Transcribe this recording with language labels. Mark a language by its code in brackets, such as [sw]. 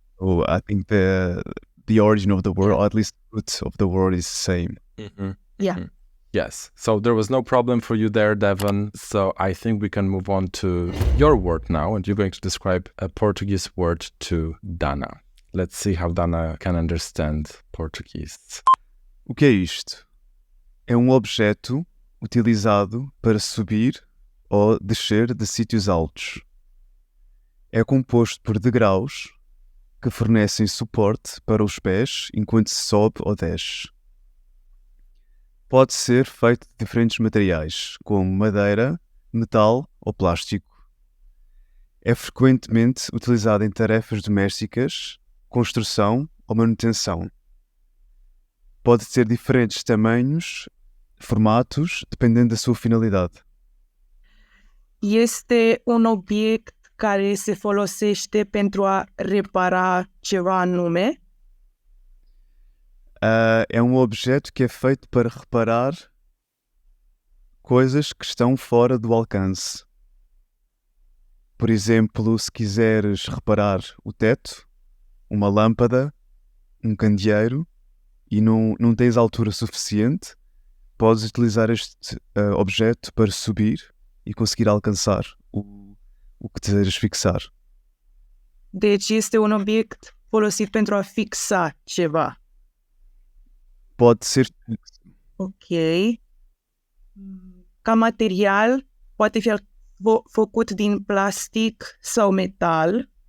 [en] Oh, I think the origin of the word, or at least the root of the word, is the same. Mm-hmm. Yeah. Mm-hmm. Yes. So there was no problem for you there, Devon. So I think we can move on to your word now, and you're going to describe a Portuguese word to Dana. Let's see how Dana can understand Portuguese. [pt] O que é isto? É um objeto utilizado para subir ou descer de sítios altos. É composto por degraus que fornecem suporte para os pés enquanto se sobe ou desce. Pode ser feito de diferentes materiais, como madeira, metal ou plástico. É frequentemente utilizado em tarefas domésticas, construção ou manutenção. Pode ter diferentes tamanhos, formatos, dependendo da sua finalidade. [ro] Este un obiect care se folosește pentru a repara ceva anume? [pt] É um objeto que é feito para reparar coisas que estão fora do alcance. Por exemplo, se quiseres reparar o teto, uma lâmpada, um candeeiro e não tens altura suficiente, podes utilizar este objeto para subir e conseguir alcançar o que desejas fixar. [ro] Deci este un obiect folosit pentru a fixa ceva. [pt] Pode ser [en] Ok. [ro] Ca material, poate fi făcut din plastic sau metal.